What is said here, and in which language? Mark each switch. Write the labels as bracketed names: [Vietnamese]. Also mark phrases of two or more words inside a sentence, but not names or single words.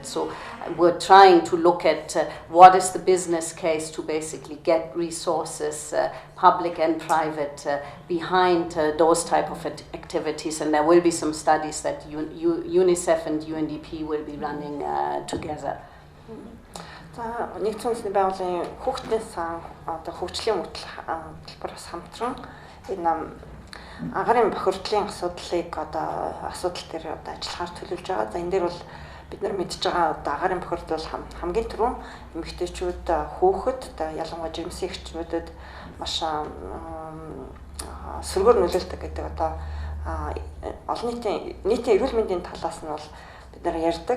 [English] So we're trying to look at what is the business case to basically get resources, public and private, behind those type of activities, and there will be some studies that UNICEF and UNDP will be running together. [Mongolian] За нэгдсэн улсны байгууллагын хүүхдийн сан одоо хөгжлийн хөтөлбөрөөс хамтран энэ агарын бохирдлын асуудлыг одоо асуудал дээр одоо ажиллахаар төлөвлөж байгаа. За энэ дээр бол бид нар мэдж байгаа одоо агарын бохирдол хамгийн түрүүн эмэгтэйчүүд хүүхэд одоо ялангуяа жирэмсэн эхчнүүдэд маш сөргөөр нөлөөлдөг гэдэг одоо олон нийтийн эрүүл мэндийн талаас нь бол бид нар ярьдаг.